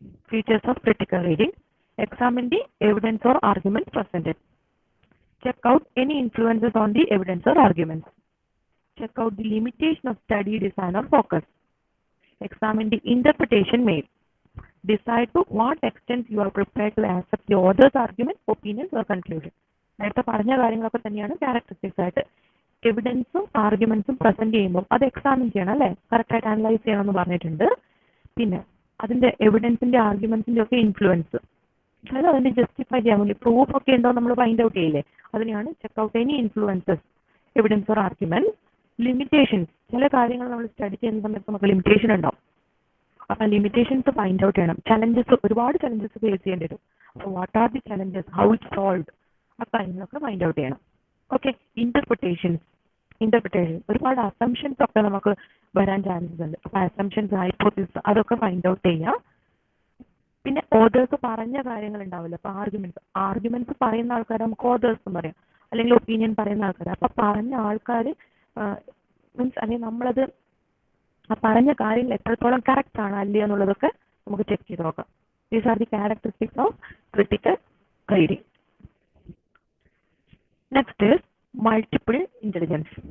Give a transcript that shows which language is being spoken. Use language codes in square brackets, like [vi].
[en] Features of critical reading: examine the evidence or arguments presented, check out any influences on the evidence or arguments, check out the limitation of study, design or focus, examine the interpretation made, decide to what extent you are prepared to accept the other's argument, opinions or conclusion. [ml] നേരത്തെ പറഞ്ഞ കാര്യങ്ങളൊക്കെ തന്നെയാണ് characteristics ആയിട്ട്. എവിഡൻസും ആർഗ്യുമെന്റ്സും present ചെയ്യുമ്പോൾ അത് examine ചെയ്യണം അല്ലെ, കറക്റ്റായിട്ട് അനലൈസ് ചെയ്യണം എന്ന് പറഞ്ഞിട്ടുണ്ട്. പിന്നെ അതിന്റെ എവിഡൻസിന്റെ ആർഗ്യുമെന്റ്സിന്റെ ഒക്കെ ഇൻഫ്ലുവൻസ്, അതായത് അതിന്റെ ജസ്റ്റിഫൈ ചെയ്യാൻ വേണ്ടി പ്രൂഫ് ഒക്കെ ഉണ്ടോ നമ്മൾ ഫൈൻഡ് ഔട്ട് ചെയ്യില്ലേ, അതിനെയാണ് [en] Check out any influences, evidence or argument. [ml] Limitations, ചില കാര്യങ്ങൾ നമ്മൾ സ്റ്റഡി ചെയ്യുന്ന സമയത്ത് നമുക്ക് ലിമിറ്റേഷൻ ഉണ്ടാവും. അപ്പൊ ലിമിറ്റേഷൻസ് ഫൈൻഡ് ഔട്ട് ചെയ്യണം. ചലഞ്ചസ്, ഒരുപാട് ചലഞ്ചസ് ഫേസ് ചെയ്യേണ്ടി വരും. അപ്പൊ [en] what are the challenges, how it solve, [ml] ആ കാര്യങ്ങളൊക്കെ ഫൈൻഡ് ഔട്ട് ചെയ്യണം. ഓക്കെ. ഇന്റർപ്രിട്ടേഷൻസ്, ഒരുപാട് അസംഷൻസ് ഒക്കെ നമുക്ക് വരാൻ ചാൻസസ് ഉണ്ട്. അപ്പൊ അസംഷൻസ്, ഹൈപ്പോത്തിസിസ് അതൊക്കെ ഫൈൻഡ് ഔട്ട് ചെയ്യാം. പിന്നെ ഓതേഴ്സ് പറഞ്ഞ കാര്യങ്ങൾ ഉണ്ടാവില്ല. അപ്പൊ ആർഗ്യുമെന്റ്സ് പറയുന്ന ആൾക്കാർ നമുക്ക് ഓതേഴ്സ് എന്ന് പറയാം, അല്ലെങ്കിൽ ഒപ്പീനിയൻ പറയുന്ന ആൾക്കാർ. അപ്പൊ പറഞ്ഞ ആൾക്കാർ മീൻസ് അല്ലെങ്കിൽ നമ്മളത് ആ പറഞ്ഞ കാര്യങ്ങൾ എത്രത്തോളം കറക്റ്റ് ആണ് അല്ലേ എന്നുള്ളതൊക്കെ നമുക്ക് ചെക്ക് ചെയ്ത് നോക്കാം. [en] These are the characteristics of critical reading. Next is multiple intelligence.